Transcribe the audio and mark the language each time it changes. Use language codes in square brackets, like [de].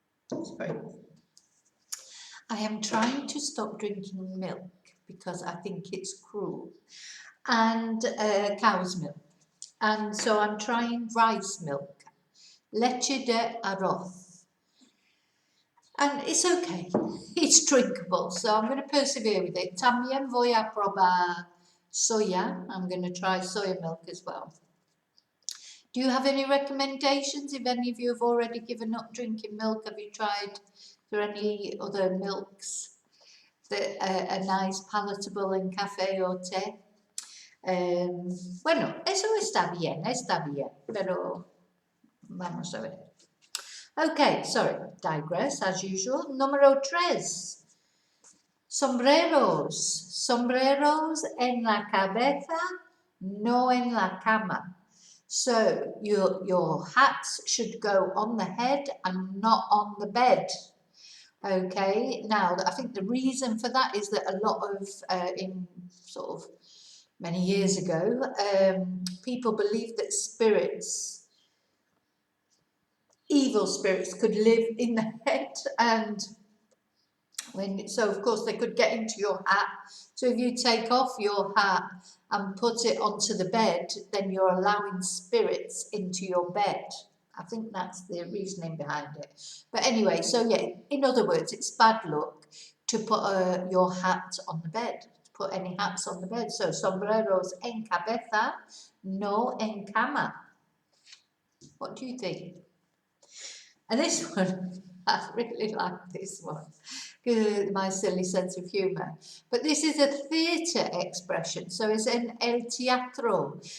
[en] Sorry. I am trying to stop drinking milk because I think it's cruel, and cow's milk. And so I'm trying rice milk, [es] leche de arroz. [en] And it's okay, it's drinkable, so I'm going to persevere with it. [es] También voy a probar soya. [en] I'm going to try soya milk as well. Do you have any recommendations? If any of you have already given up drinking milk, have you tried? Are there any other milks that are nice, palatable in café or té? [es] Bueno, eso está bien, pero vamos a ver. [en] Okay, sorry, digress as usual. [es] Número 3. Sombreros. Sombreros en la cabeza, no en la cama. [en] So your hats should go on the head and not on the bed. Okay, now I think the reason for that is that a lot of, in sort of many years ago, people believed that spirits, evil spirits, could live in the head, and so of course they could get into your hat. So if you take off your hat and put it onto the bed, then you're allowing spirits into your bed. I think that's the reasoning behind it. But anyway, so yeah, in other words, it's bad luck to put your hat on the bed, to put any hats on the bed. So [es] sombreros en cabeza, no en cama. [en] What do you think? And this one, I really like this one, because my silly sense of humour. But this is a theatre expression, so it's in [es] el teatro.